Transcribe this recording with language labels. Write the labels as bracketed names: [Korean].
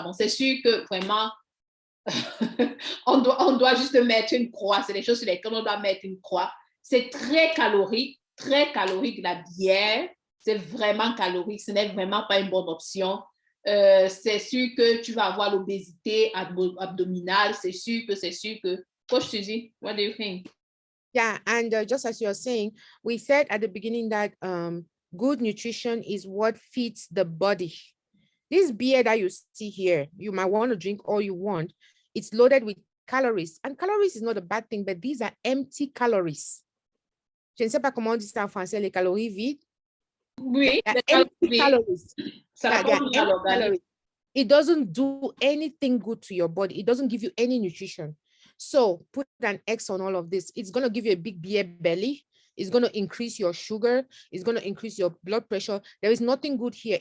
[French] Bon, c'est sûr que vraiment, on doit juste mettre une croix. C'est des choses sur lesquelles on doit mettre une croix. C'est très calorique, la bière. C'est vraiment calorique. Ce n'est vraiment pas une bonne option. C'est sûr que tu vas avoir l'obésité abdominale. C'est sûr que. [English] Coach Suzy, what do you think? Yeah, and just as you're saying, we said at the beginning that good nutrition is what feeds the body. This beer that you see here, you might want to drink all you want. It's loaded with calories, and calories is not a bad thing, but these are empty calories. [French] Je ne sais pas comment on dit ça en français, les calories vides. Oui, calories. Calories. [English] It doesn't do anything good to your body. It doesn't give you any nutrition. So put an X on all of this. It's going to give you a big beer belly. It's going to increase your sugar. It's going to increase your blood pressure. There is nothing good here.